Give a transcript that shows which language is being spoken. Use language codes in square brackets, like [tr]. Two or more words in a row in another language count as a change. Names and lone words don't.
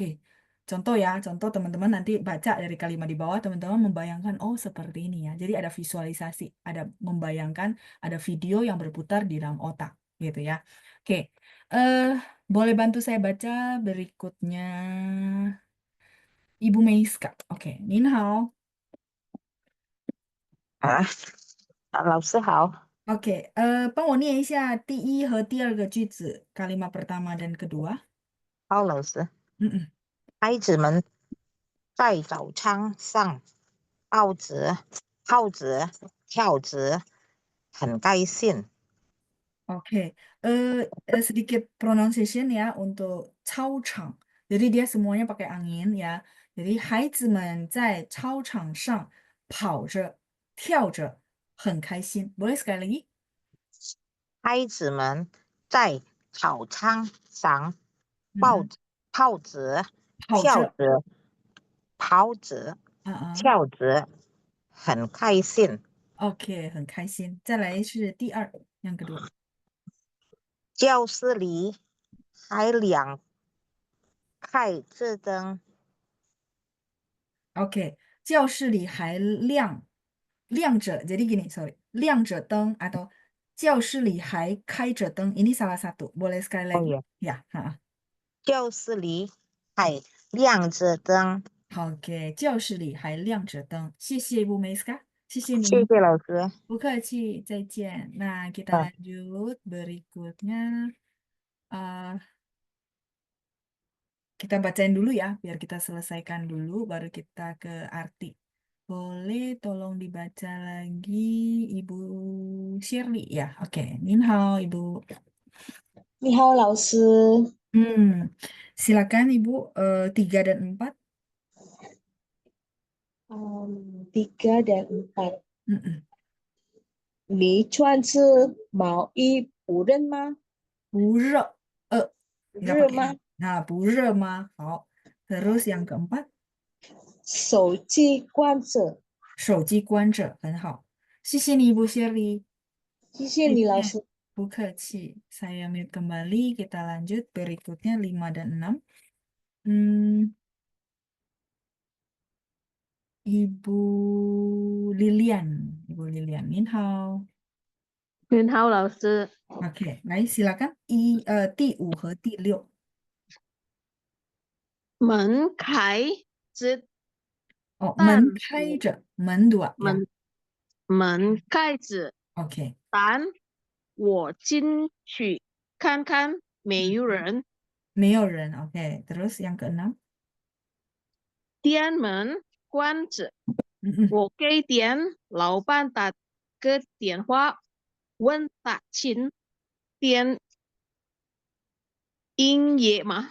[id] Contoh ya, contoh teman-teman nanti baca dari kalimat di bawah, teman-teman membayangkan, oh seperti ini ya. Jadi ada visualisasi, ada membayangkan, ada video yang berputar di dalam otak, gitu ya. Oke, eh boleh bantu saya baca berikutnya, Ibu Meiska. Oke, [zh] 您好. 啊，老师好， Oke, 帮我念一下第一和第二个句子, [id] kalimat pertama dan kedua. [zh] 好，老师。 Mm-mm. 孩子们在早餐上抱着泡着跳着，很开心。 [id] Oke, sedikit pronunciation ya untuk 操场. Jadi dia semuanya pakai angin ya. [zh] Jadi 孩子们在操场上跑着、跳着，很开心. [id] Boleh sekali lagi? [zh] 孩子们在草场上抱 Mm-mm. 泡着跑着，跳着跑着跳着，很开心。 OK，很开心。再来是第二， [id] yang kedua。 [zh] 教室里还开着灯， Oke, 教室里还亮着. [id] Jadi gini, sorry, [zh] 亮着灯 atau 教室里还开着灯. [id] Ini salah satu. Boleh sekali 哦 lagi? 耶， Ya, ha. [zh] 教室里还亮着灯。 Oke, 教室里还亮着灯. 谢谢 Ibu Meiska. 谢谢谢您。谢老师。不客气，再见. [id] Nah, kita 嗯， lanjut berikutnya. Eh, kita bacain dulu ya, biar kita selesaikan dulu, baru kita ke arti. Boleh tolong dibaca lagi, Ibu Shirley ya? [zh] Oke, 您好, Ibu. 你好，老师。 [id] Silakan Ibu, 3 dan 4. 3 dan 4. Mm-mm. [zh] 你穿着毛衣不热吗？不热, nggak 热 [id] pakai [zh] 吗？ Nah, 不热吗? Hao. [id] Terus yang keempat, [zh] 手机关着。手机关着, 很好. 谢谢你, Ibu Shirley. 谢谢你，老师。 Bukaci. [id] Saya mute kembali. Kita lanjut berikutnya 5 dan 6. Hmm, Ibu Lilian. Ibu Lilian. [zh] 您好. 您好，老师。 [id] Oke, baik silakan. [zh] 第5和第6. 门开着， Oh, 但门开着. 门 [id] dua ya. [zh] 门开着， [id] Oke. [zh] 但我进去看看，没有人。没有人. [id] Oke. Terus yang ke-6. [zh] 店门关着， Mm-mm. 我给店老板打个电话，问他请店营业吗？